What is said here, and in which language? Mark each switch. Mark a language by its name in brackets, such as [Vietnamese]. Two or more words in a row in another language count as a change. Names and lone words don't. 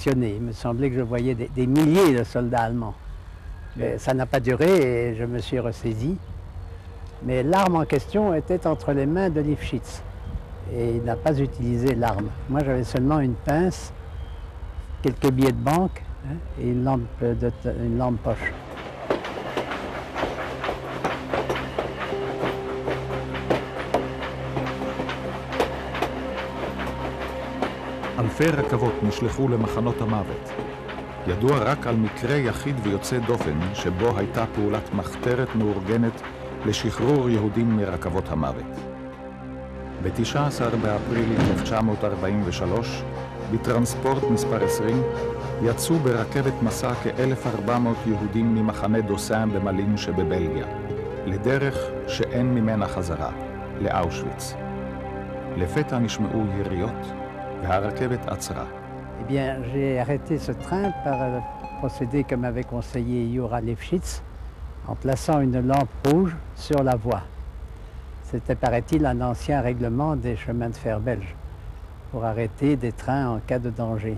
[French] Il me semblait que je voyais des milliers de soldats allemands. Mais ça n'a pas duré et je me suis ressaisi. Mais l'arme en question était entre les mains de Lifshitz. Et il n'a pas utilisé l'arme. Moi, j'avais seulement une pince, quelques billets de banque, hein, et une lampe poche. [Hebrew] אלפי רכבות נשלחו למחנות המוות. ידוע רק על מקרה יחיד ויוצא דופן שבו הייתה פעולת מחתרת מאורגנת לשחרור יהודים מרכבות המוות. ב-19 באפריל 1943, בטרנספורט מספר 20, יצאו ברכבת מסע כ-1,400 יהודים ממחנה דוסן במלין שבבלגיה, לדרך שאין ממנה חזרה, לאושוויץ. לפתע נשמעו יריות, והרכבת עצרה. [French] Eh bien, j'ai arrêté ce train par le procédé que m'avait conseillé Jura Lifshitz, en plaçant une lampe rouge sur la voie. C'était, paraît-il, un ancien règlement des chemins de fer belges, pour arrêter des trains en cas de danger.